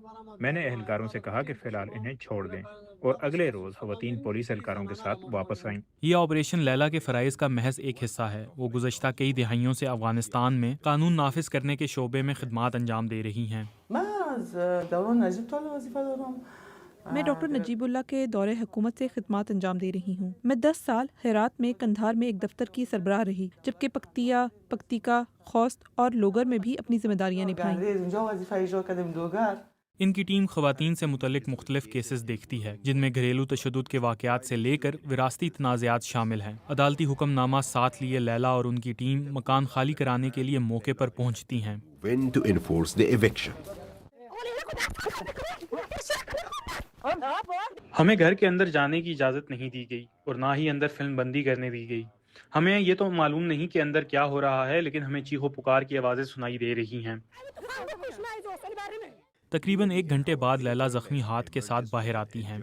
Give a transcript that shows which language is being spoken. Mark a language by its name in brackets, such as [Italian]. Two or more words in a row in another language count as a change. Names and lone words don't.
[Urdu] میں نے اہلکاروں سے کہا کہ فی الحال انہیں چھوڑ دیں اور اگلے روز خواتین پولیس اہلکاروں کے ساتھ واپس آئیں. یہ آپریشن لیلیٰ کے فرائض کا محض ایک حصہ ہے۔ وہ گزشتہ کئی دہائیوں سے افغانستان میں قانون نافذ کرنے کے شعبے میں خدمات انجام دے رہی ہیں. میں ڈاکٹر نجیب اللہ کے دور حکومت سے خدمات انجام دے رہی ہوں. میں 10 سال ہرات میں قندھار میں ایک دفتر کی سربراہ رہی، جبکہ پکتیا، پکتیکا، خوست اور لوگر میں بھی اپنی ذمہ داریاں نبھائیں. ان کی ٹیم خواتین سے متعلق مختلف کیسز دیکھتی ہے، جن میں گھریلو تشدد کے واقعات سے لے کر وراثتی تنازعات شامل ہیں. عدالتی حکم نامہ ساتھ لیے لیلا اور ان کی ٹیم مکان خالی کرانے کے لیے موقع پر پہنچتی ہیں. [English] When to enforce the eviction. [Urdu] ہمیں گھر کے اندر جانے کی اجازت نہیں دی گئی اور نہ ہی اندر فلم بندی کرنے دی گئی. ہمیں یہ تو معلوم نہیں کہ اندر کیا ہو رہا ہے، لیکن ہمیں چیخو پکار کی آوازیں سنائی دے رہی ہیں. تقریباً 1 گھنٹے بعد لیلا زخمی ہاتھ کے ساتھ باہر آتی ہیں.